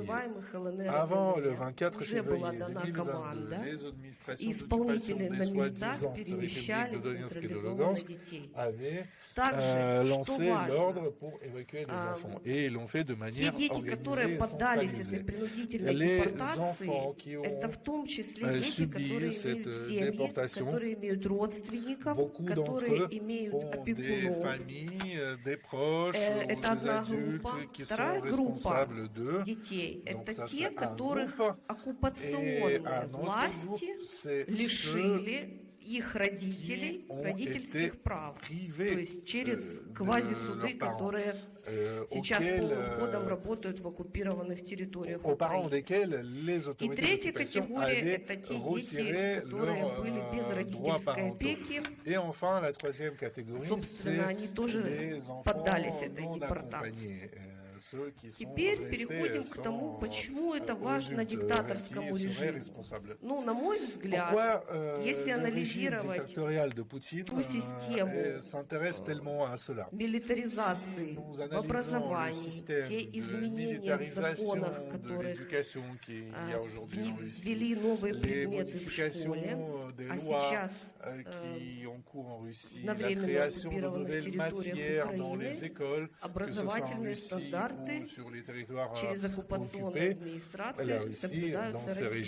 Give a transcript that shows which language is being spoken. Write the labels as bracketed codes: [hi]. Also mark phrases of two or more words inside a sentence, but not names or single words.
[fr] Avant le 24 février 2022, les administrations d'occupation des soi-disant républiques de Donetsk et de Lugansk avaient lancé l'ordre pour évacuer des enfants. Et ils l'ont fait de manière organisée et centralisée. Les enfants qui ont subi cette déportation, beaucoup d'entre eux ont des familles, des proches, [ru] это одна группа. Вторая группа детей – это те, которых оккупационные власти лишили их родителей родительских прав, то есть через квазисуды, которые сейчас полным ходом работают в оккупированных территориях Украины. И третья категория – это те дети, которые были без родительской опеки. Собственно, они тоже поддались этой депортации. [fr] ceux qui sont [ru] Теперь [fr] restés [ru] переходим к тому, почему это важно диктаторскому режиму. Ну, на мой взгляд, если анализировать ту систему милитаризации в образовании, те изменения в законах, которые ввели новые предметы в школе, а сейчас на временно оккупированных территориях Украины образовательные стандарты через оккупационную администрацию соблюдаются Россией.